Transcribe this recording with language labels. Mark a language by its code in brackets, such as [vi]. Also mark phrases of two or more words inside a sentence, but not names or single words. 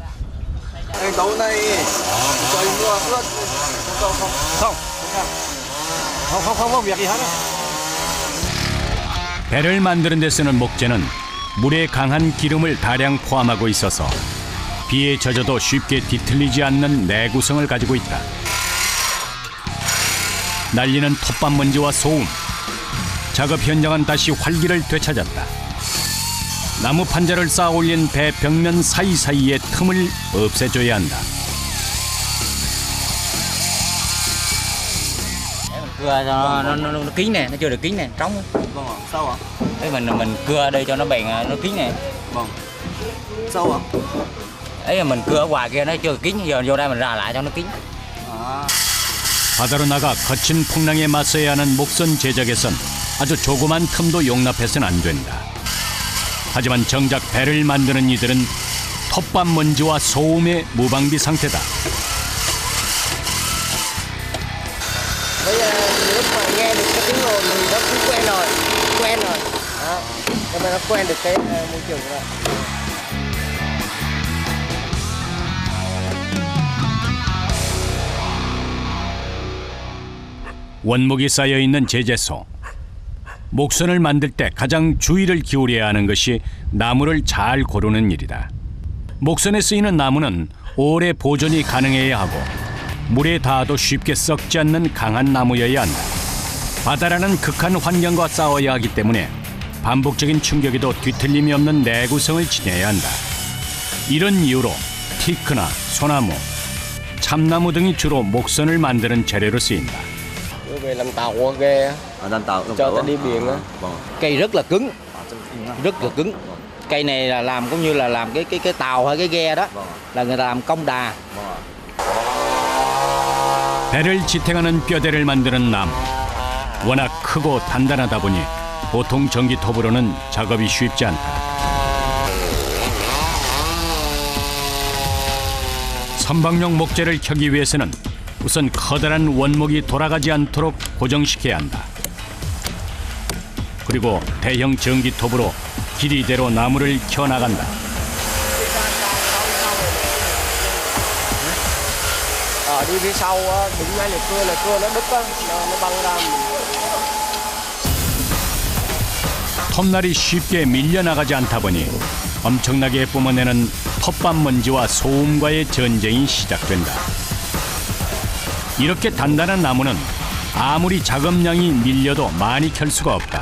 [ko] 배를 만드는 데 쓰는 목재는 물에 강한 기름을 다량 포함하고 있어서 비에 젖어도 쉽게 뒤틀리지 않는 내구성을 가지고 있다. 날리는 톱밥 먼지와 소음. 작업 현장은 다시 활기를 되찾았다. 나무 판자를 쌓아 올린 배 벽면 사이사이의 틈을 없애줘야 한다. [vi] Cưa cho nó kín nè, nó chưa được kín nè, trống. Vâng ạ, sao ạ? Thế mình cưa đây cho nó bền, nó kín nè. Vâng. Sao ạ? Ấy là mình cưa ở ngoài kia nó chưa kín, giờ vô đây mình rà lại cho nó kín. [ko] 바다로 나가 거친 풍랑에 맞서야 하는 목선 제작에선 아주 조그만 틈도 용납해서는 안 된다. 하지만 정작 배를 만드는 이들은 톱밥 먼지와 소음의 무방비 상태다. [vi] Bây giờ lúc mà nghe được cái tiếng ồn thì nó cũng quen rồi. Đó. Cho nên nó quen được cái môi trường rồi. [ko] 원목이 쌓여 있는 제재소. 목선을 만들 때 가장 주의를 기울여야 하는 것이 나무를 잘 고르는 일이다. 목선에 쓰이는 나무는 오래 보존이 가능해야 하고 물에 닿아도 쉽게 썩지 않는 강한 나무여야 한다. 바다라는 극한 환경과 싸워야 하기 때문에 반복적인 충격에도 뒤틀림이 없는 내구성을 지녀야 한다. 이런 이유로 티크나 소나무, 참나무 등이 주로 목선을 만드는 재료로 쓰인다. [vi] Về làm tàu qua ghe Làm tàu cho ta đi biển á. Cây rất là cứng, rất là cứng. Cây này là làm cũng như là làm cái tàu hay cái ghe đó, là người ta làm công đà. [ko] 배를 지탱하는 뼈대를 만드는 나무. 워낙 크고 단단하다 보니 보통 전기톱으로는 작업이 쉽지 않다. 선박용 목재를 켜기 위해서는 우선 커다란 원목이 돌아가지 않도록 고정시켜야 한다. 그리고 대형 전기톱으로 길이대로 나무를 켜나간다. [vi] Đi phía sau đứng ngay là cưa nó đứt á, nó băng ra. [ko] 톱날이 쉽게 밀려나가지 않다 보니 엄청나게 뿜어내는 톱밥 먼지와 소음과의 전쟁이 시작된다. 이렇게 단단한 나무는 아무리 작업량이 밀려도 많이 켤 수가 없다.